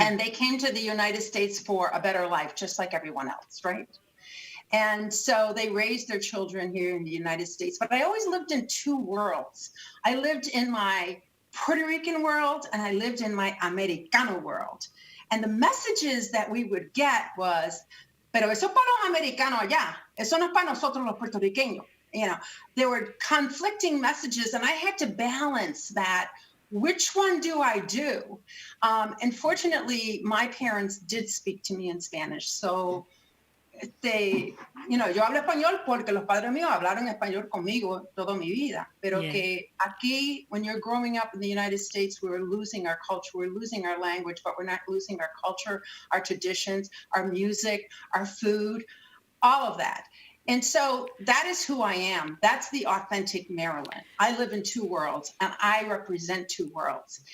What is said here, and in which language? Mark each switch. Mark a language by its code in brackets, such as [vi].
[en] And they came to the United States for a better life, just like everyone else, right? And so they raised their children here in the United States. But I always lived in two worlds. I lived in my Puerto Rican world and I lived in my Americano world. And the messages that we would get was, [es] pero eso para los americanos allá, eso no es para nosotros los puertorriqueños. [en] There were conflicting messages and I had to balance that. Which one do I do? And fortunately, my parents did speak to me in Spanish. [es] So yo hablo español porque los padres míos hablaron español conmigo toda mi vida, pero [en] Yeah. [es] que aquí, [en] when you're growing up in the United States, we're losing our culture, we're losing our language, but we're not losing our culture, our traditions, our music, our food, all of that. And so that is who I am. That's the authentic Marilyn. I live in two worlds and I represent two worlds.